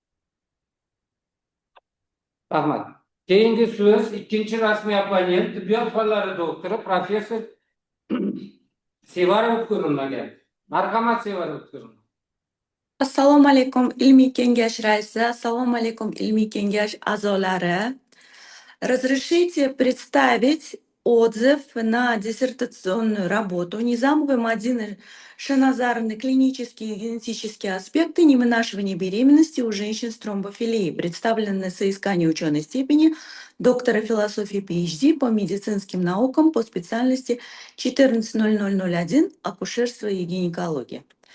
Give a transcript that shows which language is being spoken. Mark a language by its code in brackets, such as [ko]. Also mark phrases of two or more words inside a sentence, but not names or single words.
[uz] Rahmat. Keyingi so'z ikkinchi rasmiy opponent, tibbiyot fanlari doktori professor Sevarov ko'rinmagan. Marhamat, Sevarov ko'rinmagan. Assalomu alaykum ilmiy kengash raisi, assalomu alaykum ilmiy kengash a'zolari. [ru] Разрешите представить отзыв на диссертационную работу Низамовой Мадины Шаназаровны «Клинические и генетические аспекты невынашивания беременности у женщин с тромбофилией», представленной на соискание ученой степени доктора философии PhD по медицинским наукам по специальности 14.0001 акушерство и гинекология.